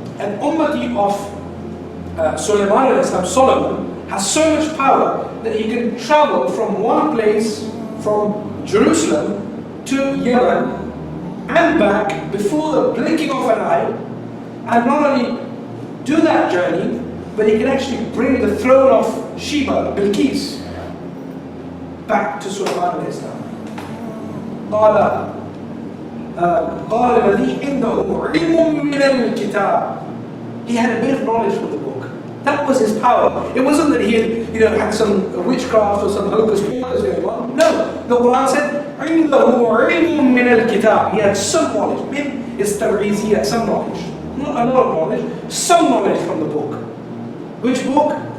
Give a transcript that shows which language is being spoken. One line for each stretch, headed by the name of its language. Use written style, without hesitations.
English: An ummati of Solomon has so much power that he can travel from one place, from Jerusalem to Yemen and back before the blinking of an eye, and not only do that journey, but he can actually bring the throne of Sheba, Bilqis, back to Sulaiman alayhi salam.
Arabic: قال الذي عنده علم من الكتاب.
English: He had a bit of knowledge from the book. That was his power. It wasn't that he had, had some witchcraft or some hocus pocus going on. No, the Quran said
Arabic: عنده علم من الكتاب.
English: He had some knowledge. Min is tabriz, he had some knowledge. Not a lot of knowledge, some knowledge from the book. Which book?